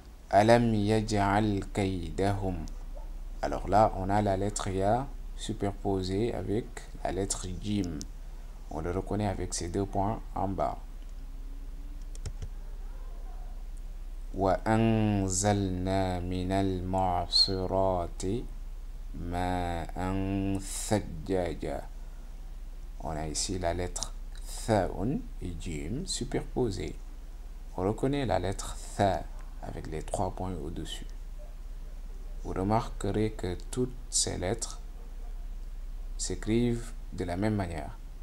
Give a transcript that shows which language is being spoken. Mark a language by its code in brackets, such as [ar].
[ar] Alam yaj'al kaydahum. [fr] Alors là, on a la lettre ya superposée avec la lettre jim. On le reconnaît avec ces deux points en bas. [ar] وأنزلنا من المعصرات ماء ثجاجا. [fr] On a ici la lettre thaun et jim superposées. On reconnaît la lettre tha avec les trois points au-dessus. Vous remarquerez que toutes ces lettres s'écrivent de la même manière.